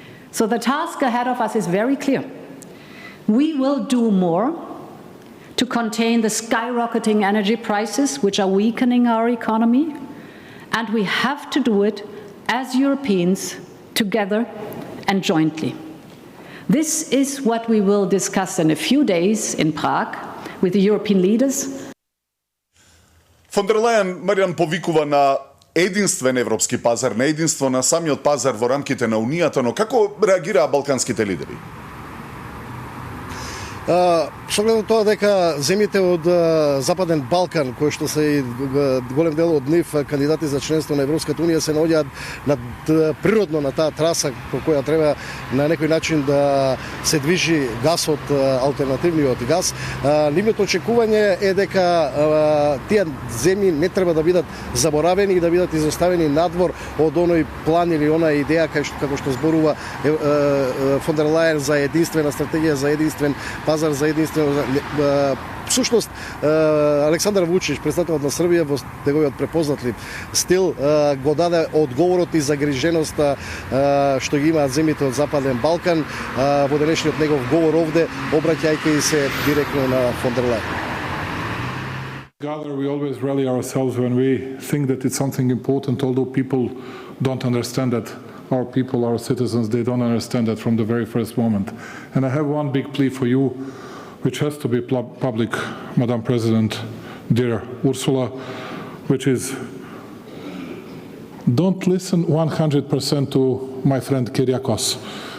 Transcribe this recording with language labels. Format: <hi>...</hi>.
<en>So the task ahead of us is very clear. We will do more to contain the skyrocketing energy prices, which are weakening our economy, and we have to do it as Europeans, together and jointly. This is what we will discuss in a few days in Prague with the European leaders.</en> <mk>Фон дер Лајен, Маријан, повикува на единствен европски пазар, на единство на самиот пазар во рамките на Унијата, но како реагираа балканските лидери? Со оглед на тоа дека земјите од Западен Балкан, кои што се голем дел од нив кандидати за членство на Европската унија, се наоѓаат природно на таа траса по која треба на некој начин да се движи гасот, алтернативниот газ. Нивното очекување е дека тие земји не треба да бидат заборавени и да бидат изоставени надвор од оној план или она идеја како што зборува фон дер Лајен за единствена стратегија, за единствен пазар, за единствено. Всушност, Александар Вучич, председателот на Србија, во неговиот препознатлив стил, го даде одговорот и загриженоста што ги имаат земјите од Западен Балкан во денешниот негов говор овде, обраќајќи се директно на фон дер Лајен.</mk> <en>Together, we always rally ourselves when we think that it's something important, although people don't understand that. Our people, our citizens, they don't understand that from the very first moment. And I have one big plea for you, which has to be public, Madam President, dear Ursula, which is don't listen 100% to my friend Kyriakos.</en>